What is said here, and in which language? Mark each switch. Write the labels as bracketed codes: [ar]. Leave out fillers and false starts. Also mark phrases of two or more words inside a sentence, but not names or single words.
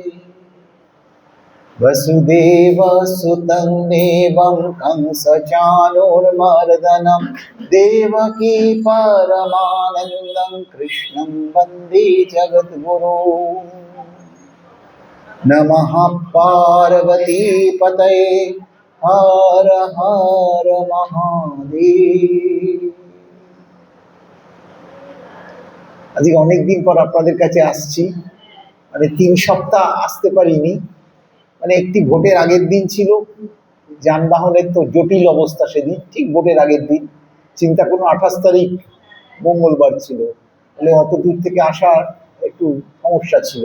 [sa] वसुदेवसुतं देवं कंसचाणूरमर्दनं देवकी परमानन्दं कृष्णं वन्दे जगद्गुरुं। नमः पार्वतीपतये हर हर महादेव। [bn] আজকে অনেক দিন পর আপনাদের কাছে আসছি, মানে 3 সপ্তাহ আসতে পারিনি। মানে একটি ভোটের আগের দিন ছিল, যানবাহনের তো জটিল অবস্থা সেদিন, ঠিক ভোটের আগের দিন। চিন্তা করুন 28 তারিখ মঙ্গলবার ছিল, তাহলে অত দূর থেকে আসার একটু সমস্যা ছিল।